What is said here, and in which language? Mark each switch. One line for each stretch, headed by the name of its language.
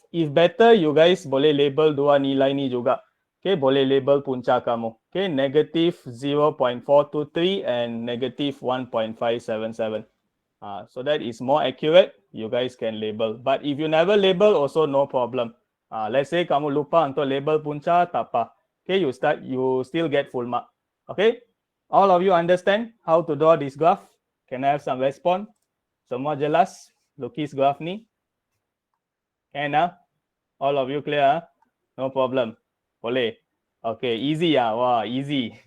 English: If better, you guys
Malay: boleh label dua nilai ni juga. Okay, boleh label punca kamu.
English: Okay, -0.423 and -1.577. So that is more accurate. You guys can label. But if you never label, also no problem. Let's say
Malay: kamu lupa untuk label punca, tak apa.
English: Okay, you still get full mark. Okay, all of you understand how to draw this graph? Can I have some response?
Malay: Semua jelas lukis graph ni?
English: Can all of you clear? No problem.
Malay: Boleh.
English: Okay, easy Wow, easy.